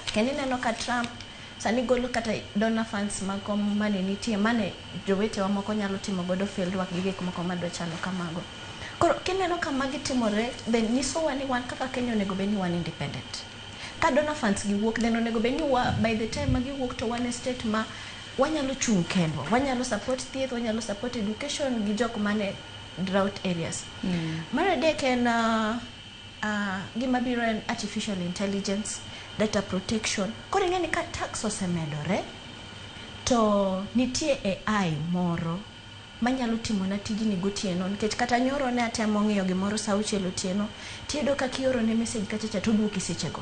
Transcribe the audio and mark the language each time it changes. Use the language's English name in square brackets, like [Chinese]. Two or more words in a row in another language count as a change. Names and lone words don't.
[Luo (Kenya and Tanzania)] Kendi neno ka Trump sani golo kata [English] donor funds [Luo (Kenya and Tanzania)] mako mane nitie mane jowete wa moko nyalo timo godo [English] field work [Luo (Kenya and Tanzania)] gi gik moko madwa chalo kamago. Koro kineno ka magi timore, then niso wani wan kaka Kenya onego bed ni wan independent. Ka [English] donor funds [Luo (Kenya and Tanzania)] gi wuok, then onego bed ni [English] by the time [Luo (Kenya and Tanzania)] magi wuok to [English] one state [Luo (Kenya and Tanzania)] ma wanyalo chung kendwa, wanyalo support thieth, wanyalo [English] support education [Luo (Kenya and Tanzania)] gi jok mane [English] drought areas. [Luo (Kenya and Tanzania)] Mar adek en gima biro en [English] artificial intelligence, data protection. [Luo (Kenya and Tanzania)] Koro ing'eni ka tax osemedore to nitie AI moro manyalo timo na tijni gotieno nikech kata nyoro ne atemo ng'iyo gimoro saa 6 otieno tiyudo ka kioro ne message kacha to duoki sechego.